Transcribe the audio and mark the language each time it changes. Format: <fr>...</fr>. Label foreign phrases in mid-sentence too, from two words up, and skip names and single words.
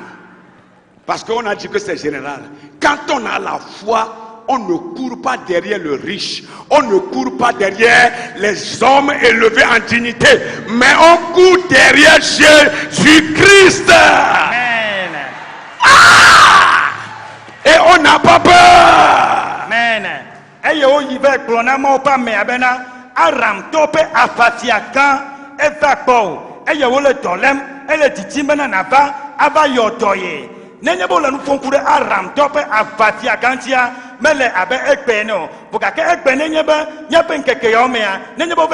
<fr>Parce qu'on a dit que c'est général. Quand on a la foi, on ne court pas derrière le riche. On ne court pas derrière les hommes élevés en dignité. Mais on court derrière Jésus-Christ. Amen. Ah! Et on n'a pas peur. Amen.</fr> <ee>Eye o yi ve kplɔ na mawo ƒe amea bena Aramtɔ ƒe aƒafiagã eva kpɔ eye wole dɔ lém ele didim bena nava ava yɔ dɔ ye nenye be wole nu ƒom ku ɖe Aramtɔ ƒe aʋafiagã ŋutia mele abe egbe ene o vɔ gake egbe nenye be míaƒe ŋkeke yawo mea nenye be</ee>